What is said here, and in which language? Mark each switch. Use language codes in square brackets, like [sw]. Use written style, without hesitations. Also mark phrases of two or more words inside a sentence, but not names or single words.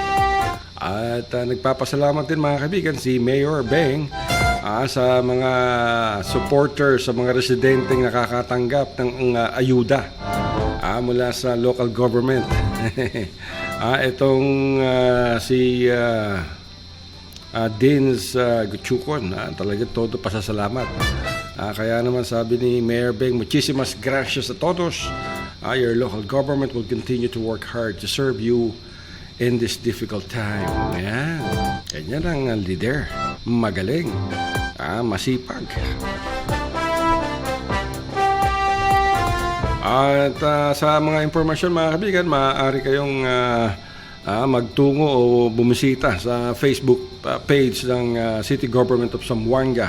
[tl] At nagpapasalamat din mga kaibigan si Mayor Beng sa mga supporters, sa mga residenteng nakakatanggap ng ayuda mula sa [en] local government. [tl] Itong si Dins Gutchukon, talaga todo pasasalamat. Kaya naman sabi ni Mayor Beng, [es] muchísimas gracias a todos. [en] Your local government will continue to work hard to serve you in this difficult time. [tl] Ayan. Ganyan ang leader. Magaling. Masipag. At sa mga impormasyon mga kaibigan, maaari kayong magtungo o bumisita sa Facebook page ng City Government of Zamboanga.